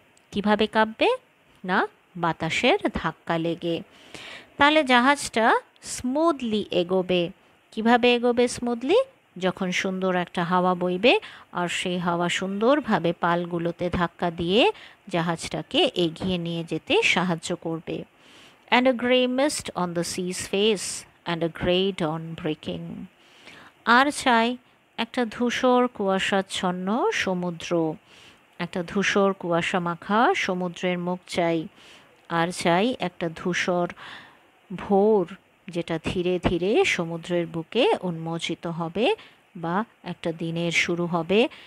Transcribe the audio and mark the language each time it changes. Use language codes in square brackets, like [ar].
[bn] কিভাবে কাঁপবে? না, বাতাসের ধাক্কা লেগে। তাহলে জাহাজটা স্মুথলি এগোবে। কিভাবে এগোবে স্মুথলি? যখন সুন্দর একটা হাওয়া বইবে, আর সেই হাওয়া সুন্দরভাবে পালগুলোতে ধাক্কা দিয়ে জাহাজটাকে এগিয়ে নিয়ে যেতে সাহায্য করবে। [en] And a grey mist on the sea's face and a grey dawn breaking. [bn] আর চাই একটা ধূসর কুয়াশাচ্ছন্ন সমুদ্র, একটা ধূসর কুয়াশা মাখা সমুদ্রের মুখ চাই। আর চাই একটা ধূসর ভোর, যেটা ধীরে ধীরে সমুদ্রের বুকে উন্মোচিত হবে, বা একটা দিনের শুরু হবে।